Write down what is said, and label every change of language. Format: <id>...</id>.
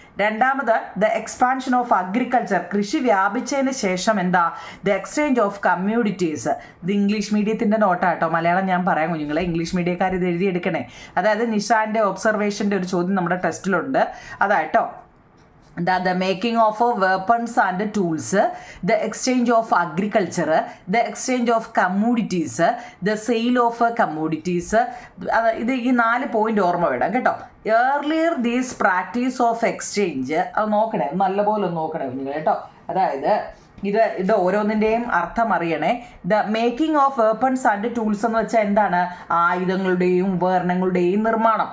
<ml>രണ്ടാമത്</ml> <en>the expansion of agriculture,</en> <ml>കൃഷി വ്യാപിച്ചതിന് ശേഷം എന്താ,</ml> <en>The exchange of communities.</en> <ml>ഇത് ഇംഗ്ലീഷ് മീഡിയത്തിൻ്റെ നോട്ടാട്ടോ, മലയാളം ഞാൻ പറയാം കുഞ്ഞുങ്ങളെ, ഇംഗ്ലീഷ് മീഡിയക്കാർ ഇത് എഴുതിയെടുക്കണേ. അതായത് നിഷാന്റെ ഒബ്സർവേഷൻ്റെ ഒരു ചോദ്യം നമ്മുടെ ടെസ്റ്റിലുണ്ട്, അതാട്ടോ.</ml> <en>The making of weapons and tools, the exchange of agriculture, the exchange of commodities, the sale of commodities.</en> <ml>ഇത് ഈ 4 പോയിന്റ് ഓർമ്മ വേണം കേട്ടോ.</ml> <en>earlier these practice of exchange,</en> <ml>അത് നോക്കണേ, നല്ലപോലെ ഒന്ന് നോക്കണേ കുഞ്ഞുങ്ങൾ കേട്ടോ. അതായത് ഇത് ഓരോന്നിൻ്റെയും അർത്ഥം അറിയണേ.</ml> <en>the making of weapons and tools</en> <ml>എന്ന് വെച്ചാൽ എന്താണ്, ആയുധങ്ങളുടെയും ഉപകരണങ്ങളുടെയും നിർമ്മാണം.</ml>